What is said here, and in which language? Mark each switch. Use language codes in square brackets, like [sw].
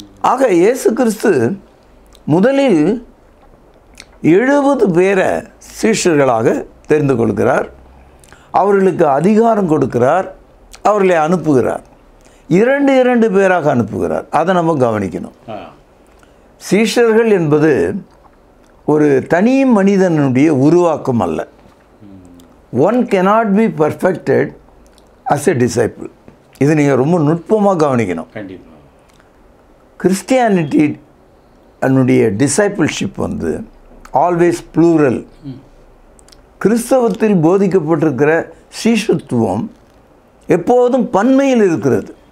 [ta] ஆக இயேசு கிறிஸ்து முதலில் 70 பேரை சீஷர்களாக தெரிந்து கொள்கிறார். அவர்களுக்கு அதிகாரம் கொடுக்கிறார். அவர்களை அனுப்புகிறார். 2 பேராக அனுப்புகிறார். அதை நம்ம கவனிக்கணும். சீஷர்கள் என்பது ஒரு தனி மனிதனுடைய உருவாக்கம் அல்ல. [en] One cannot be perfected as a disciple. [ta] இது நீங்கள் ரொம்ப நுட்பமாக கவனிக்கணும். கிறிஸ்டியானிட்டி அதனுடைய [en] Discipleship always plural. [ta] கிறிஸ்தவத்தில் போதிக்கப்பட்டிருக்கிற சீஷத்துவம் எப்போதும் பன்மையில் இருக்கிறது.